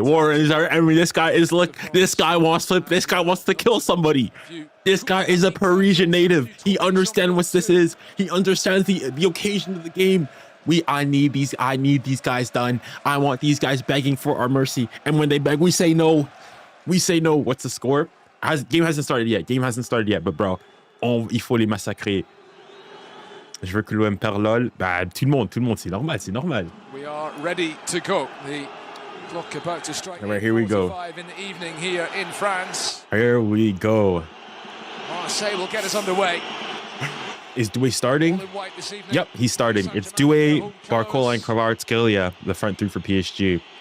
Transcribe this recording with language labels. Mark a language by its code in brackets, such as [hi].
[en] Warren, I mean, this guy is like, this guy wants to kill somebody. This guy is a Parisian native. He understands what this is. He understands the occasion of the game. I need these guys done. I want these guys begging for our mercy. And when they beg, we say no. We say no. What's the score? Game hasn't started yet. But bro, [fr] il faut les massacrer. Je veux que l'OM perd lol. Bah, tout le monde, c'est normal. [en] We are ready to go. The clock about to strike. All right, here we go. 5 in the evening here in France. Here we go. Marseille will get us underway. Is 𝙀𝙖 starting? Yep, he's starting. It's 𝙀𝙖, 𝙊𝙾𝙼, and 𝘾𝙪𝑗𝑻𝑎𝑟, the front three for PSG.